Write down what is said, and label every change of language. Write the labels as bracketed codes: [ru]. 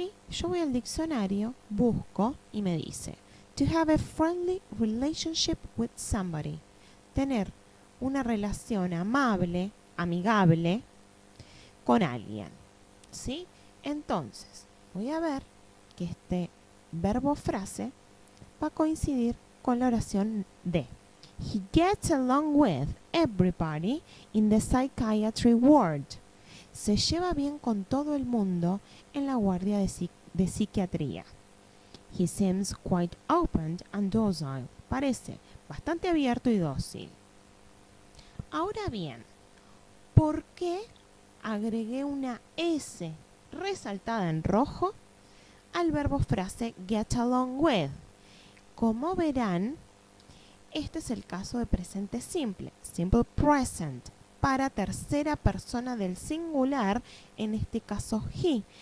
[es] Yo voy al diccionario, busco y me dice [en] to have a friendly relationship with somebody. [es] Tener una relación amable, amigable con alguien. Entonces, voy a ver que este verbo frase va a coincidir con la oración de. [en] He gets along with everybody in the psychiatry ward. [es] Se lleva bien con todo el mundo en la guardia de psiquiatría. [en] He seems quite open and docile. [es] Parece bastante abierto y dócil. Ahora bien, ¿por qué agregué una S resaltada en rojo al verbo frase get along with? Como verán, este es el caso de presente simple, [en] simple present, [es] para tercera persona del singular, en este caso he.